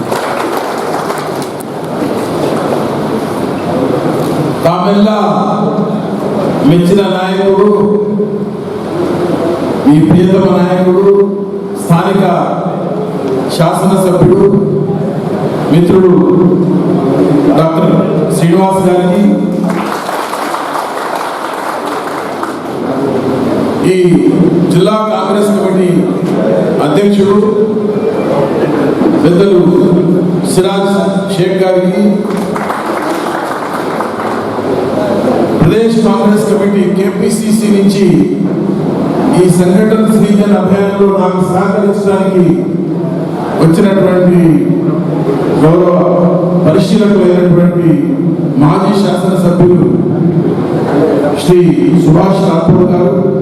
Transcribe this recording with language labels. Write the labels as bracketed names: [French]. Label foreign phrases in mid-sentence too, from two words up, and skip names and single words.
[Kannada] ತಾವೆಲ್ಲ ಮೆಚ್ಚಿನ ನಾಯಕರು, ಈ ಪ್ರಿಯತಮ ನಾಯಕರು, ಸ್ಥಾನಿಕ ಶಾಸನ ಸಭ್ಯರು, ಮಿತ್ರರು ಡಾಕ್ಟರ್ శ్రీనివాస్ గారికి, [Telugu] ఈ జిల్లా కాంగ్రెస్ కమిటీ అధ్యక్షుడు పెద్దలు సిరాజ్ షేక్ గారికి, ప్రదేశ్ కాంగ్రెస్ కమిటీ కేపీసీసీ నుంచి ఈ సంఘటన సృజన అభియానంలో నాకు సహకరించడానికి వచ్చినటువంటి గౌరవ పరిశీలకులైనటువంటి మాజీ శాసనసభ్యులు శ్రీ సుభాష్ రాథోడ్ గారు,